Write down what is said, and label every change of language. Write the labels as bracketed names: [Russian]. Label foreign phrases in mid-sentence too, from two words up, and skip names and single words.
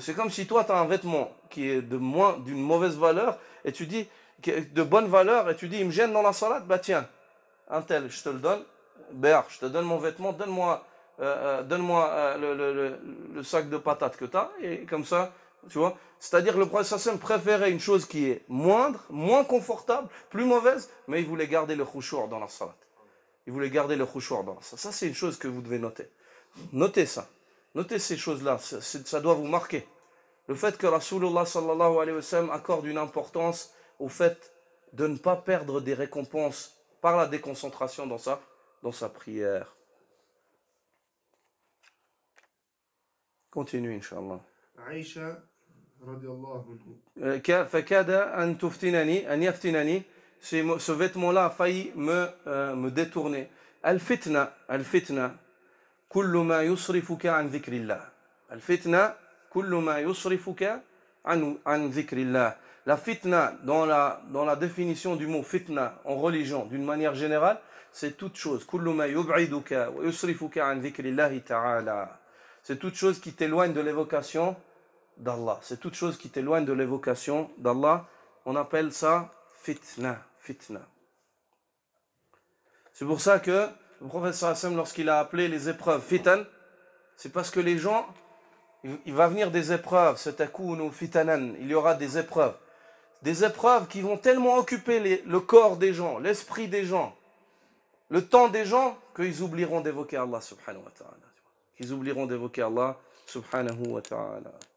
[French] C'est comme si toi tu as un vêtement qui est d'une mauvaise valeur et tu dis de bonne valeur et tu dis il me gêne dans la salade, bah tiens, un tel, je te le donne, je te donne mon vêtement, donne-moi le sac de patates que tu as et comme ça, tu vois. C'est-à-dire que le prophète sallam préférait une chose qui est moindre, moins confortable, plus mauvaise, mais il voulait garder le khushu' dans la salat. Ça, c'est une chose que vous devez noter. Notez ça. Notez ces choses-là. Ça doit vous marquer. Le fait que [Arabic] رسول الله صلى الله عليه وسلم [French] accorde une importance au fait de ne pas perdre des récompenses par la déconcentration dans sa prière. Continue, Inch'Allah. [Arabic] Aïcha, رضي الله عنه. فكاد أن يفتنني. [French] Ce vêtement-là a failli me détourner. [Arabic] الفتنة، كل ما يصرفك عن ذكر الله. الفتنة، كل ما يصرفك عن ذكر الله. [French] La fitna, dans la définition du mot fitna en religion, d'une manière générale, c'est toute chose. [Arabic] كل ما يبعدك ويصرفك عن ذكر الله تعالى. [French] C'est toute chose qui t'éloigne de l'évocation d'Allah. On appelle ça fitna. C'est pour ça que le prophète [Arabic] صلى الله عليه وسلم, [French] lorsqu'il a appelé les épreuves fitan, c'est parce que les gens, il va venir des épreuves, [Arabic] ستكون فتنا, [French] il y aura des épreuves qui vont tellement occuper le corps des gens, l'esprit des gens, le temps des gens, qu'ils oublieront d'évoquer Allah [Arabic] سبحانه وتعالى.